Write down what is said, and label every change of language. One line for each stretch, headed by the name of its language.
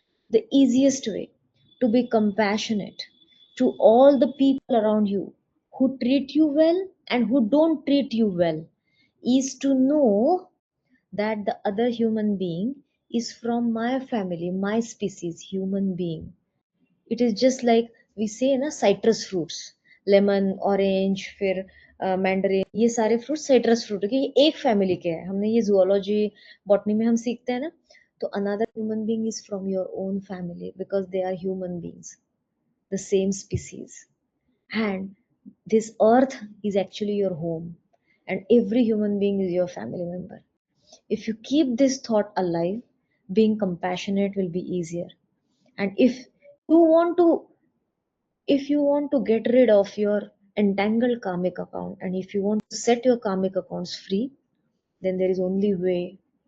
English: The easiest way to be compassionate to all the people around you who treat you well and who don't treat you well is to know that the other human being is from my family, my species, human being. It is just like we say
Hindi: na citrus fruits, lemon, orange, फिर Mandarin, ये सारे fruit citrus fruit है कि ये एक family के हैं. हमने ये जूलॉजी बॉटनी में हम सीखते हैं ना.
English: तो another human being is from your own family because they are human beings, the same species. And this earth is actually your home, and every human being is your family member. If you keep this thought alive, being compassionate will be easier. And you want to if you want to get rid of your entangled karmic account, and if you want to set your karmic accounts free, then there is only way